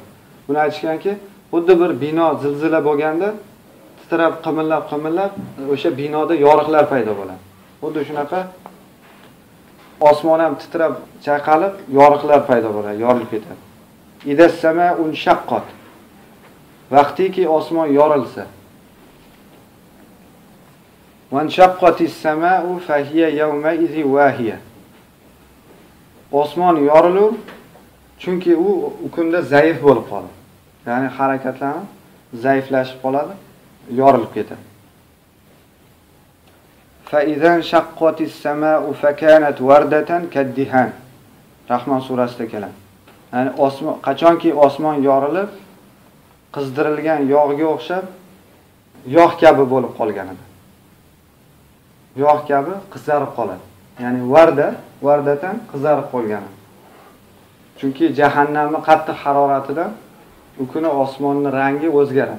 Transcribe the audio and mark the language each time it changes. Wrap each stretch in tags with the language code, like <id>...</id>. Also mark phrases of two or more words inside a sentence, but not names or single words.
<uz>Buni aytishganki, xuddi bir bino zilzila bo'lganda titrab qimillab o'sha binoda yoriqlar paydo bo'ladi. Xuddi shunaqa osmon ham titrab chayqalib, yoriqlar paydo bo'ladi, yorilib ketadi.</uz> <ar>إذا السماء انشقت.</ar> <uz>Vaqtiki osmon yorilsa.</uz> <ar>وانشقت السماء فهي يومئذ واهية.</ar> <uz>Osmon yorilur, chunki u kunda zaif bo'lib qoladi. Ya'ni harakatlanib, zaiflashib qoladi, yorilib ketadi.</uz> <ar>فإذا انشقت السماء فكانت وردة كالدهان.</ar> <uz>Rahmon surasida keladi. Ya'ni qachonki osmon yorilib, qizdirilgan yog'ga o'xshab yog' kabi bo'lib qolgan edi. Yog' kabi qizarib qoladi. Ya'ni vardatan qizarib qolgan. Chunki jahannamning qattiq haroratidan u kuni osmonning rangi o'zgaradi.</uz>